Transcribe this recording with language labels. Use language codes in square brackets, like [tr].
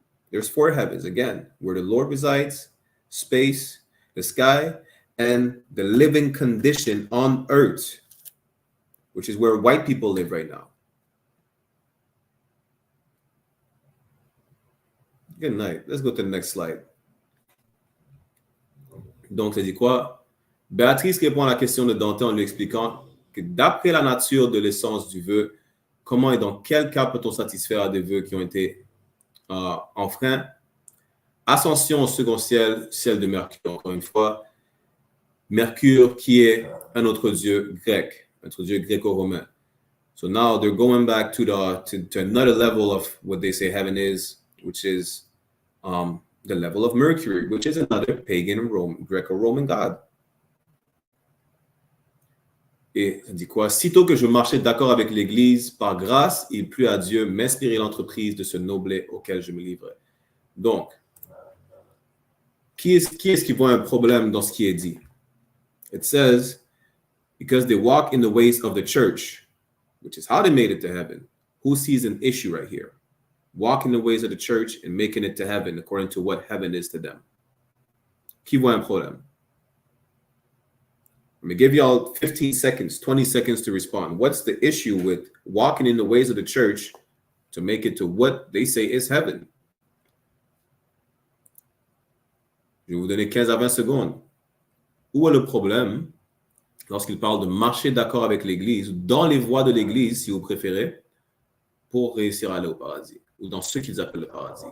[en] There's 4 heavens, again, where the Lord resides, space, the sky, and the living condition on earth, which is where white people live right now. Good night. Let's go to the next slide. [fr] Donc, ça dit quoi? Béatrice répond à la question de Dante en lui expliquant que d'après la nature de l'essence du vœu, comment et dans quel cas peut-on satisfaire à des vœux qui ont été enfreints? Ascension au second ciel, ciel de Mercure, encore une fois. Mercure qui est un autre dieu grec, notre dieu gréco-romain. [en] So now they're going back to another level of what they say heaven is, which is the level of Mercury, which is another pagan Greco-Roman god. [fr] Et ça dit quoi? Sitôt que je marchais d'accord avec l'Église, par grâce, il plut à Dieu m'inspirer l'entreprise de ce noblet auquel je me livrais. Donc, qui est-ce qui voit un problème dans ce qui est dit? [en] It says, because they walk in the ways of the church, which is how they made it to heaven. Who sees an issue right here? Walking the ways of the church and making it to heaven according to what heaven is to them. [fr] Qui voit un problème? [en] I'm going to give y'all 15 seconds, 20 seconds to respond. What's the issue with walking in the ways of the church to make it to what they say is heaven? [fr] Je vais vous donner 15 à 20 secondes. Où est le problème lorsqu'il parle de marcher d'accord avec l'Église, dans les voies de l'Église, si vous préférez, pour réussir à aller au paradis, ou dans ce qu'ils appellent le paradis?